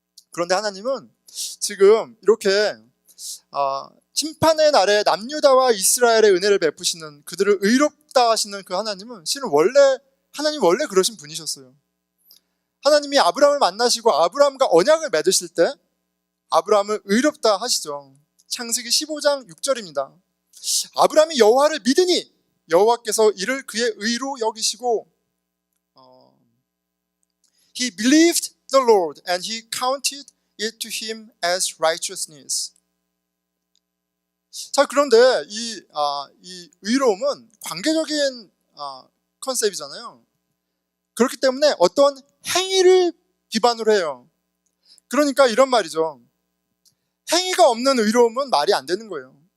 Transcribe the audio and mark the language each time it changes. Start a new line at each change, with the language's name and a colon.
Korean: 그런데 하나님은 지금 이렇게 심판의 날에 남유다와 이스라엘의 은혜를 베푸시는, 그들을 의롭다 하시는 그 하나님은 실은 하나님 원래 그러신 분이셨어요. 하나님이 아브라함을 만나시고 아브라함과 언약을 맺으실 때 아브라함을 의롭다 하시죠. 창세기 15장 6절입니다. 아브라함이 여호와를 믿으니 여호와께서 이를 그의 의로 여기시고
English: He believed the Lord and he counted it to him as righteousness.
Korean: 자, 그런데 이 의로움은 관계적인 컨셉이잖아요. 그렇기 때문에 어떤 행위를 기반으로 해요. 그러니까 이런 말이죠. 행위가 없는 의로움은 말이 안 되는 거예요.